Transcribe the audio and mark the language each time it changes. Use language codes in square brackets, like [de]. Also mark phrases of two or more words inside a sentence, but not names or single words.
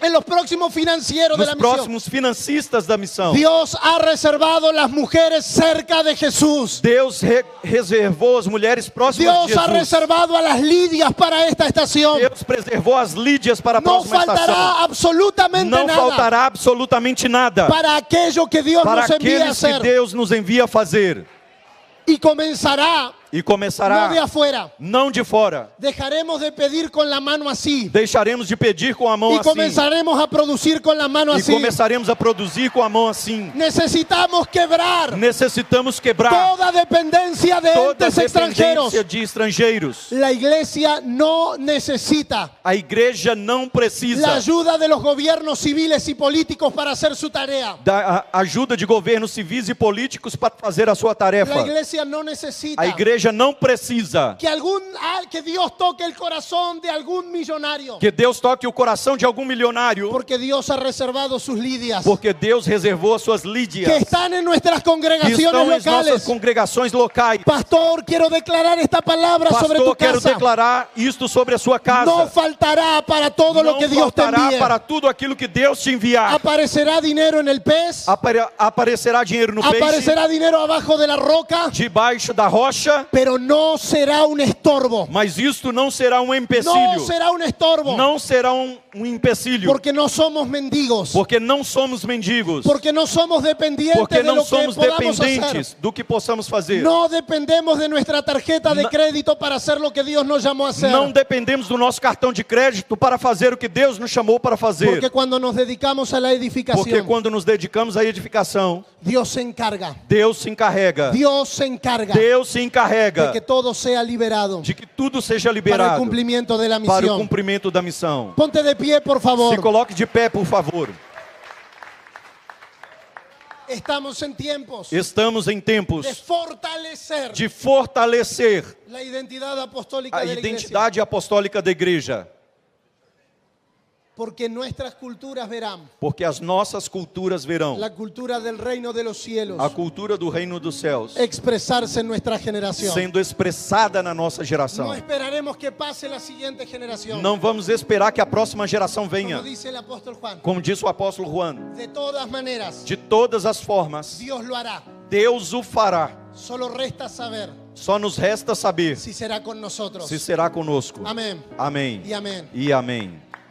[es] en los próximos financieros de [pt] nos [es] la misión. [pt] próximos financistas da missão. [es] Dios ha reservado las mujeres cerca de Jesús. [pt] Deus reservou as mulheres próximas de [es] Dios ha [pt] Jesus. [es] reservado a las Lidias para esta estación. [pt] Deus preservou as Lídias para a [es] No [pt] próxima estação. [es] faltará absolutamente [pt] Não [es] nada [pt] faltará absolutamente nada [es] para aquello que Dios [pt] para [es] nos envía a [pt] aqueles que [es] hacer. [pt] Deus nos envia a fazer. [es] Y comenzará, [pt] E começará, [es] no de afuera. [pt] não de fora. [es] Dejaremos de pedir con la mano así. [pt] Deixaremos de pedir com a mão [es] Y [pt] assim. [es] comenzaremos a producir con la mano [pt] E [es] así. [pt] começaremos a produzir com a mão assim. [es] Necesitamos quebrar [pt] Necessitamos quebrar [es] toda dependencia de [pt] toda [es] entes extranjeros. [pt] dependência de estrangeiros. [es] La iglesia no necesita [pt] A igreja não [es] la [pt] precisa [es] ayuda de los gobiernos civiles y políticos para hacer su tarea. [pt] da ajuda de governos civis e políticos para fazer a sua tarefa. [es] La iglesia no necesita [pt] A igreja não precisa [es] que Dios toque el corazón de algún millonario. [pt] que Deus toque o coração de algum milionário, [es] Porque Dios ha reservado sus Lidias [pt] porque Deus reservou as suas [es] que [pt] Lídias [es] están en nuestras [pt] que [es] congregaciones [pt] estão em nossas [es] locales. [pt] congregações locais. [es] Pastor, quiero declarar esta palabra sobre tu [pt] Pastor, quero [es] casa. [pt] declarar isto sobre a sua casa. [es] No faltará para todo lo [pt] Não [es] que Dios te [pt] faltará [es] envíe. [pt] para tudo aquilo que Deus te enviar. [es] Aparecerá dinero en el pez. [pt] Aparecerá dinheiro no peixe, [es] Aparecerá dinero abajo de la roca. [pt] debaixo da rocha, [es] Pero no será un estorbo. [pt] mas isto não será um [es] No [pt] empecilho. [es] será un estorbo. [pt] Não será um empecilho. [es] Porque no somos mendigos. [pt] Porque não somos mendigos. [es] Porque no somos dependientes [pt] Porque [es] de [pt] não [es] lo que [pt] somos [es] podamos hacer. [pt] dependentes do que possamos fazer. [es] No dependemos de nuestra tarjeta de crédito para hacer lo que Dios nos llamó a hacer. [pt] Não dependemos do nosso cartão de crédito para fazer o que Deus nos chamou para fazer. [es] Porque cuando nos dedicamos a la [pt] Porque [es] edificación, [pt] quando nos dedicamos à edificação, [es] Dios se encarga. [pt] Deus se encarrega. [es] Dios se encarga [pt] Deus se [es] de [pt] encarrega [es] que todo sea liberado [pt] de que tudo seja [es] para el [pt] liberado [es] cumplimiento de la [pt] para o [es] misión. [pt] cumprimento da missão. [es] Ponte de pie, por [pt] Se [es] favor. [pt] coloque de pé, por favor. [es] Estamos en tiempos [pt] Estamos em [es] de [pt] tempos [es] fortalecer [pt] de fortalecer [es] la identidad apostólica [pt] a [es] de la iglesia. [pt] identidade apostólica da igreja. [es] Porque nuestras culturas verán [pt] Porque as nossas culturas verão [es] la cultura del reino de los cielos [pt] a cultura do reino dos céus [es] expresarse en nuestra generación. [pt] sendo expressada na nossa [es] No [pt] geração. [es] esperaremos que pase la siguiente generación. [pt] Não vamos esperar que a próxima geração [es] Como [pt] venha. [es] dice el apóstol Juan. [pt] Como disse o apóstolo Juan, [es] De todas maneras, [pt] de todas as formas, [es] Dios lo hará. [pt] Deus o fará. [es] Solo resta saber [pt] Só nos resta saber [es] si será con nosotros. [pt] se será conosco. [es] Amén [pt] Amém [es] y amén. [pt] e amém.